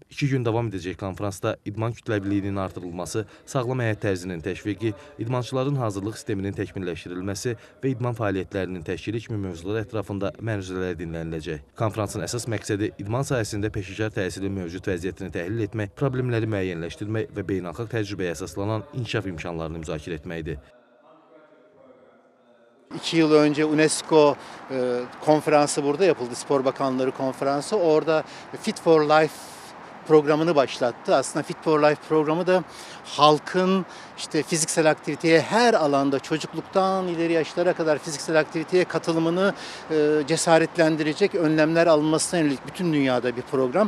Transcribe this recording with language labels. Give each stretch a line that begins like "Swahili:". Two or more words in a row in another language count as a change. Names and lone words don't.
Azerbaijani: 2 gün davam edəcək konferansda idman kütləviliyinin artırılması, sağlam həyat tərzinin təşviqi, idmançıların hazırlıq sisteminin təkmilləşdirilməsi və idman fəaliyyətlərinin təşkili kimi mövzular ətrafında məruzələr dinləniləcək. Konferansın əsas məqsədi idman sahəsində peşəkar təhsilin mövcud vəziyyətini təhlil etmək, problemləri müəyyənləşdirmək və beynəlxalq təcrübəyə əsaslanan inkişaf imkanlarını müzakirə etməkdir.
Turkish: 2 yıl önce UNESCO konferansı burada yapıldı, Spor Bakanları Konferansı. Orada Fit for Life programını başlattı. Aslında Fit for Life programı da halkın işte fiziksel aktiviteye her alanda çocukluktan ileri yaşlara kadar fiziksel aktiviteye katılımını cesaretlendirecek önlemler alınmasına yönelik bütün dünyada bir program.